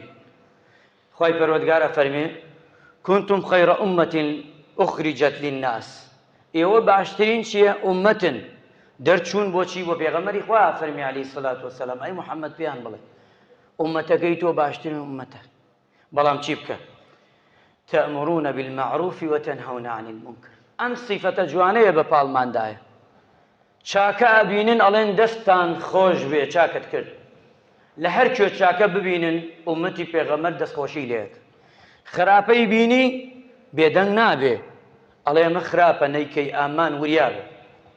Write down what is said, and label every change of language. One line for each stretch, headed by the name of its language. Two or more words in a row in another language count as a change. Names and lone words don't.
Central Kurdish: خوای پەروەردگار ئەفەرمێ
Arabic: كنتم خەیرە ئومەتین ئوخریجەت للناس.
Central Kurdish: ئێوە باشترین چییە؟ ئومەتن، دەرچوون بۆچی؟ بۆ پێغەمبەری خوا ئەفەرمێ
Arabic: عەلەیهی سەڵات وەسەلام
Central Kurdish: ئەی محەممەد پێیان بڵێ ئومەتەکەی تۆ باشترین ئومەتە، بەڵام چی بکە؟
Arabic: تأمرون بالمعروف وتنهون عن المنكر.
Central Kurdish: ئەم سیفەتە جوانەیە بە پاڵماندایە. چاکە ئەبینن ئەڵێن دەستان خۆش بێ چاکت کرد. لە هەر کوێ چاکە ببینن ئومەتی پێغەمبەر دەستخۆشی لێت. خراپەی بینی بێدەنگ نابێ، ئەڵێ ئەمە خراپە نەیکەی ئامان وریابێ.